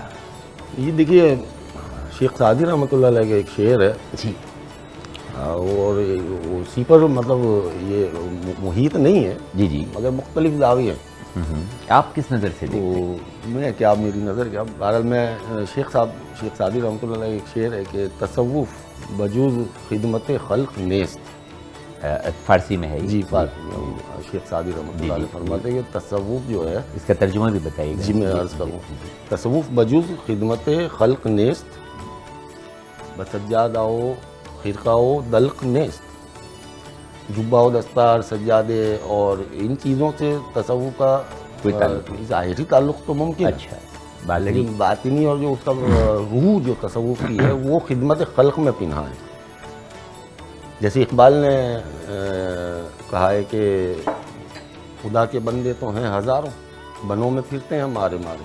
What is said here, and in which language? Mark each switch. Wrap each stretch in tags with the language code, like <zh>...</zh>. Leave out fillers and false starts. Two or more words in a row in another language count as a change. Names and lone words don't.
<ur>یہ دیکھیے شیخ سعدی رحمۃ اللہ علیہ کا ایک شعر ہے جی، اور اسی پر مطلب یہ محیط نہیں ہے جی مگر مختلف زاویے ہیں. آپ کس نظر سے دیکھتے ہیں؟ میں کیا، میری نظر کیا، بہرحال میں شیخ سعدی رحمۃ اللہ علیہ کا ایک شعر ہے کہ</ur> <fa>تصوف بجوز خدمت خلق نیست.</fa> <ur>فارسی میں ہے جی شیخ سعدی رحمۃ اللہ علیہ فرماتے ہیں کہ تصوف جو ہے، اس کا ترجمہ بھی بتائیے گا. جی میں عرض کروں،</ur> <fa>تصوف بجوز خدمت خلق نیست، بسجادہ و خرقہ و دلق نیست.</fa> <ur>جبہ و دستار، سجادے اور ان چیزوں سے تصوف کا کوئی تعلق ظاہری تعلق تو ممکن ہے، اچھا، لیکن باطنی اور جو اس کا روح جو تصوف کی ہے وہ خدمت خلق میں پنہا ہے. جیسے اقبال نے کہا ہے کہ خدا کے بندے تو ہیں ہزاروں، بنوں میں پھرتے ہیں مارے مارے.</ur>